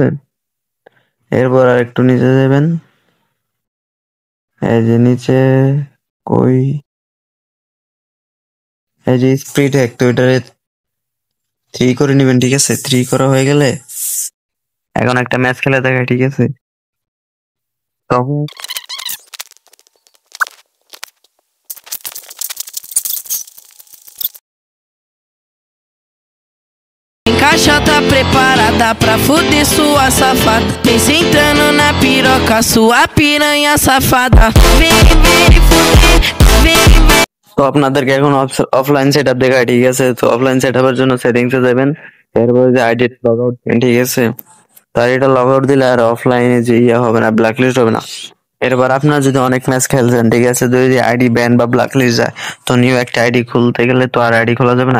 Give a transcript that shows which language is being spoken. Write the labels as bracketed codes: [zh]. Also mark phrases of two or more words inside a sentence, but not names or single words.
[bn] এরপর আর একটু নিচে যাবেন, এই যে নিচে কই, এই যে [en] speed hack, [bn] তো এটারে 3 করে নিবেন, ঠিক আছে। 3 করা হয়ে গেলে এখন একটা ম্যাচ খেলে দেখায়, ঠিক আছে। তখন [pt] Caixa tá preparada pra fuder sua safada. Vem sentando na piroca, sua piranha safada. Vem, vem fuder, vem, vem. [bn] তো আপনাদেরকে এখন [en] offline set up [bn] দেখায়, ঠিক আছে। তো [en] offline set up [bn] জন্য সেটিংসে যাবেন, এরপরে যে [en] ID log out, [bn] ঠিক আছে। তার এটা [en] log out [bn] দিলে আর অফলাইনে যে ইয়ে হবে না, [en] black list [bn] হবে না। এরপর আপনার যদি অনেক ম্যাচ খেলছেন, ঠিক আছে, যদি [en] ID ban [bn] বা [en] black list [bn] যায়, তো নিউ একটা আইডি খুলতে গেলে তো আর আইডি খোলা যাবে না।